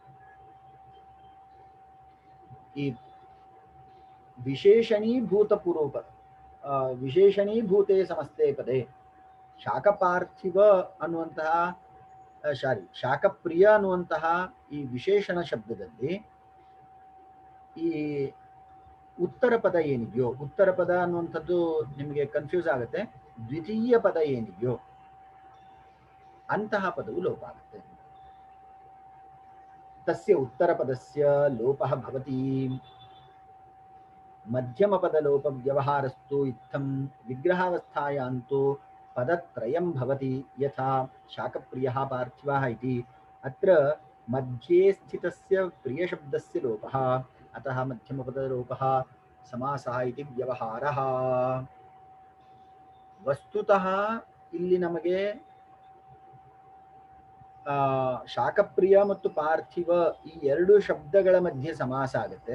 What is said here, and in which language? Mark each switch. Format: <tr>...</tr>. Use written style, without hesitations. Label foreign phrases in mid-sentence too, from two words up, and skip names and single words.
<kn>ಈ</kn> <sa>ವಿಶೇಷಣೀಭೂತ ಪೂರ್ವ ವಿಶೇಷಣೀಭೂತೆ ಸಮಸ್ತೆ ಪದೇ ಶಾಕಪಾರ್ಥಿವ</sa> <kn>ಅನ್ನುವಂತಹ ಶಾಕಪ್ರಿಯ ಅನ್ನುವಂತಹ ಈ ವಿಶೇಷಣ ಶಬ್ದದಲ್ಲಿ ಈ ಉತ್ತರ ಪದ ಏನಿದೆಯೋ, ಉತ್ತರ ಪದ ಅನ್ನುವಂಥದ್ದು ನಿಮಗೆ ಕನ್ಫ್ಯೂಸ್ ಆಗುತ್ತೆ, ದ್ವಿತೀಯ ಪದ ಏನಿದೆಯೋ ಅಂತಹ ಪದವು ಲೋಪ ಆಗುತ್ತೆ.</kn> <sa>ತಸ್ಯ ಉತ್ತರ ಪದಸ್ಯ ಲೋಪಃ ಭವತಿ. ಮಧ್ಯಮ ಪದ ಲೋಪ ವ್ಯವಹಾರಸ್ತು ಇತ್ತಂ ವಿಗ್ರಹಾವಸ್ಥಾಯಾಂತು ಪದತ್ರಯಂ ಭವತಿ ಯಥಾ ಶಾಕಪ್ರಿಯಃ ಪಾರ್ಥಿವಃ ಇತಿ. ಅತ್ರ ಮಧ್ಯೆ ಸ್ಥಿತಸ್ಯ ಪ್ರಿಯ ಶಬ್ದಸ್ಯ ಲೋಪಃ ಅತಃ ಮಧ್ಯಮ ಪದ ಲೋಪಃ ಸಮಾಸಃ ಇತಿ ವ್ಯವಹಾರಃ.</sa> <kn>ವಸ್ತುತಃ ಇಲ್ಲಿ ನಮಗೆ ಶಾಕಪ್ರಿಯ ಮತ್ತು ಪಾರ್ಥಿವ ಈ ಎರಡು ಶಬ್ದಗಳ ಮಧ್ಯೆ ಸಮಾಸ ಆಗುತ್ತೆ.</kn>